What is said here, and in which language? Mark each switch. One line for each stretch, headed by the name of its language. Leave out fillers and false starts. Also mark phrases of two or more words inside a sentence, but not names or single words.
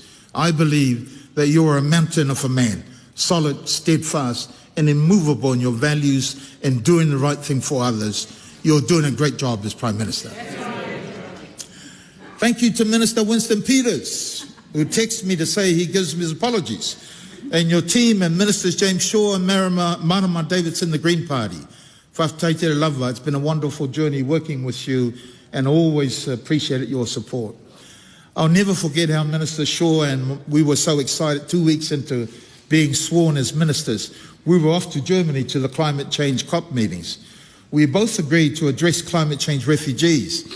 English: I believe that you are a mountain of a man, solid, steadfast, and immovable in your values and doing the right thing for others. You're doing a great job as Prime Minister. Thank you to Minister Winston Peters, who texted me to say he gives me his apologies, and your team and Ministers James Shaw and Marama Davidson, the Green Party.
Samoan: Faafetai te lava,
English: it's been a wonderful journey working with you and always appreciated your support. I'll never forget how Minister Shaw and we were so excited 2 weeks into being sworn as ministers. We were off to Germany to the climate change COP meetings. We both agreed to address climate change refugees.